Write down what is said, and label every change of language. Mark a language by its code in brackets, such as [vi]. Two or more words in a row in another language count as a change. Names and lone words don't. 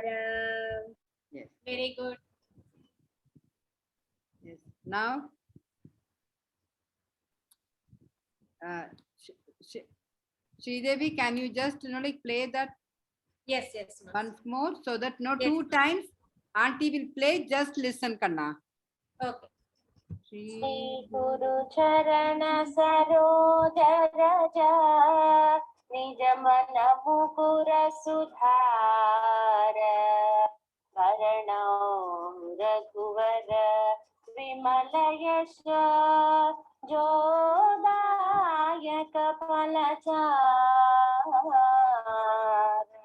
[en] Yes. Very good. Yes. Now, Sridevi, can you just like play that Yes, yes, ma'am. once more so that no Yes. 2 times auntie will play, just listen, Kanna. Okay. [awa] श्री गुरु चरण सरोज रज निज मन मुकुर सुधार वरनौ रघुवर विमल यश जोदायक फलचार.